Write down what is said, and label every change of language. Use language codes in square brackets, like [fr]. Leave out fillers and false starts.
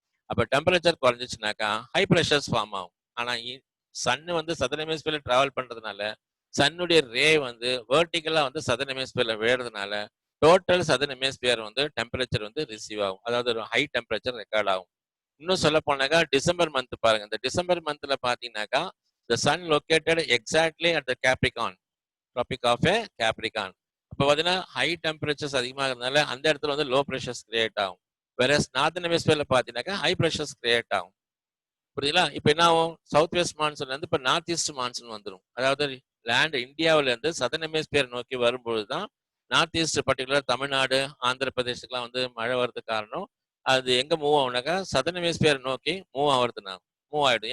[ta] அப்போ temperature குறைஞ்சிச்சுனாக்கா high pressures form ஆகும். ஆனா சன்னு வந்து சதர்ன் ஹெமிஸ்பியர்ல டிராவல் பண்றதுனால சன்னுடைய ரே வந்து வெர்டிகலா வந்து சதர்ன் ஹெமிஸ்பியர்ல விழுறதுனால டோட்டல் சதர்ன் ஹெமிஸ்பியர் வந்து டெம்பரேச்சர் வந்து ரிசீவ் ஆகும், அதாவது ஒரு ஹை டெம்பரேச்சர் ரெக்கார்ட் ஆகும். இன்னும் சொல்ல போனாக்கா டிசம்பர் மந்த் பாருங்க, இந்த டிசம்பர் மந்த்ல பாத்தீங்கன்னாக்கா [en] the sun located exactly at the Capricorn, tropic of a Capricorn. [ta] அப்போ பார்த்தீங்கன்னா ஹை டெம்பரேச்சர்ஸ் அதிகமாக இருந்தால அந்த இடத்துல வந்து லோ ப்ரெஷர்ஸ் கிரியேட் ஆகும். வேற நார்தன் ஹெமிஸ்பியர்ல பாத்தீங்கன்னாக்கா ஹை ப்ரெஷர்ஸ் கிரியேட் ஆகும். புரியுதுங்களா? இப்போ என்ன ஆகும், சவுத் வெஸ்ட் மான்சூன்ல இருந்து இப்போ நார்த் ஈஸ்ட் மான்சூன் வந்துடும். அதாவது லேண்ட் இந்தியாவில இருந்து சதர்ன் ஹெமிஸ்பியர் நோக்கி வரும்பொழுது தான் north east particular Tamil Nadu, Andhra பிரதேசத்துக்குலாம் வந்து மழை வர்றதுக்கு காரணம் அது எங்க மூவ் ஆகுனாக்கா சதர்ன் ஹெமிஸ்பியர் நோக்கி மூவ் ஆகுறதுனா மூவ் ஆயிடும்.